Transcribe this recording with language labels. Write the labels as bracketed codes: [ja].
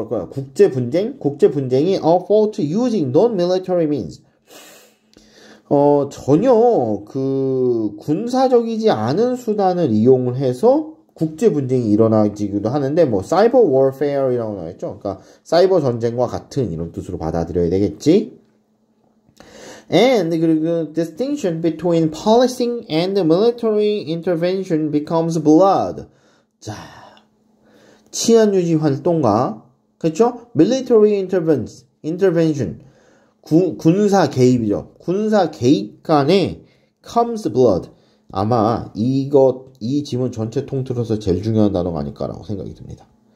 [ko] 국제 분쟁이 [en] are fought using non-military means. [ko] 전혀 그 군사적이지 않은 수단을 이용을 해서 국제 분쟁이 일어나지기도 하는데 뭐 사이버 워페어이라고 나왔죠. 그러니까 사이버 전쟁과 같은 이런 뜻으로 받아들여야 되겠지. [en] And [ko] 그리고 [en] distinction between policing and military intervention becomes blurred. [ko] 자, 치안 유지 활동과 그렇죠? military intervention 군사 개입이죠. 군사 개입 간에 [en] comes blood. [ko] 아마 이 지문 전체 통틀어서 제일 중요한 단어가 아닐까라고 생각이 듭니다.